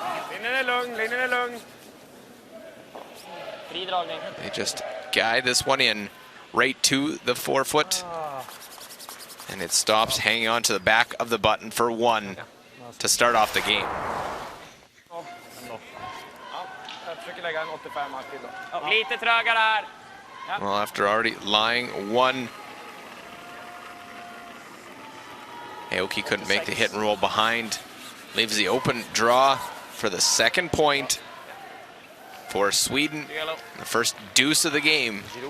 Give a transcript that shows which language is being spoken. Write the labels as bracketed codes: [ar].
[sv] Linjen är lugn. Fri dragning. [en] They just guide this one in right to the forefoot. And it stops hanging on to the back of the button for 1 to start off the game. [sv] Jag försöker lägga en 85 till då. Lite trögare här. [en] Well, after already lying 1, Aoki couldn't make the hit and roll behind. Leaves the open draw for the second point for Sweden. The first deuce of the game.